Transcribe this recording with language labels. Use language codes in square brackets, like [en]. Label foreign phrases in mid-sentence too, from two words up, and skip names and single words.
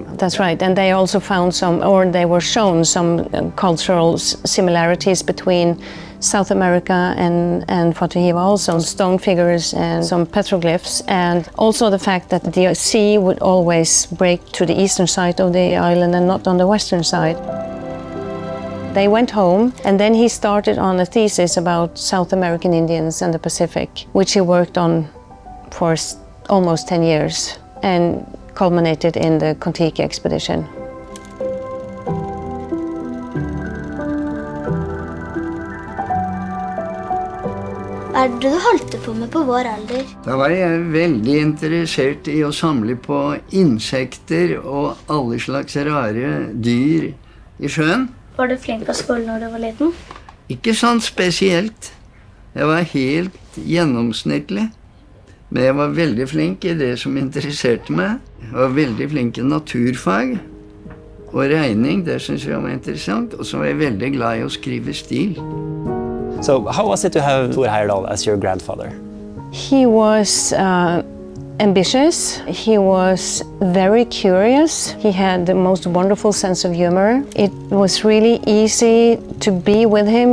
[en] That's right, and they also found they were shown some cultural similarities between South America and Fatuhiva, also stone figures and some petroglyphs, and also the fact that the sea would always break to the eastern side of the island and not on the western side. They went home, and then he started on a thesis about South American Indians and the Pacific, which he worked on for almost 10 years and culminated in the Kon-Tiki Expedition. [no] Hva er det du holdt på med på vår alder? Da var jeg veldig interessert i å samle på insekter og alle slags rare dyr i sjøen. Var du flink på skolen når du var liten? Ikke sånn spesielt. Jeg var helt gjennomsnittlig. Men jeg var veldig flink i det som interesserte meg. Jeg var veldig flink i naturfag og regning, det synes jeg var interessant. Og så var jeg veldig glad i å skrive stil. [en] So how was it to have Thor Heyerdahl as your grandfather? He was ambitious, he was very curious, he had the most wonderful sense of humor. It was really easy to be with him.